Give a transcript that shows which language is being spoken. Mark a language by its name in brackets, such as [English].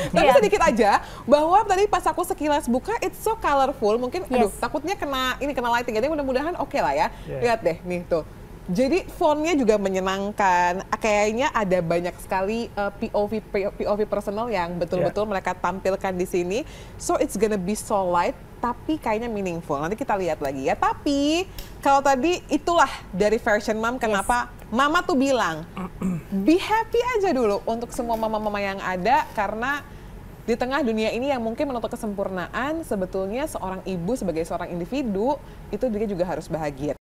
[Indonesian] Tapi sedikit aja bahwa tadi pas aku sekilas buka [English] it's so colorful, [Indonesian] mungkin aduh takutnya kena lighting, jadi mudah-mudahan oke lah ya. Lihat deh nih tuh. Jadi fontnya juga menyenangkan, kayaknya ada banyak sekali POV personal yang betul-betul mereka tampilkan di sini. [English] So it's gonna be so light, [Indonesian] tapi kayaknya [English] meaningful. [Indonesian] Nanti kita lihat lagi ya. Tapi kalau tadi itulah dari version mom, kenapa mama tuh bilang [English] be happy [Indonesian] aja dulu untuk semua mama-mama yang ada, karena di tengah dunia ini yang mungkin menuntut kesempurnaan, sebetulnya seorang ibu sebagai seorang individu itu dia juga harus bahagia.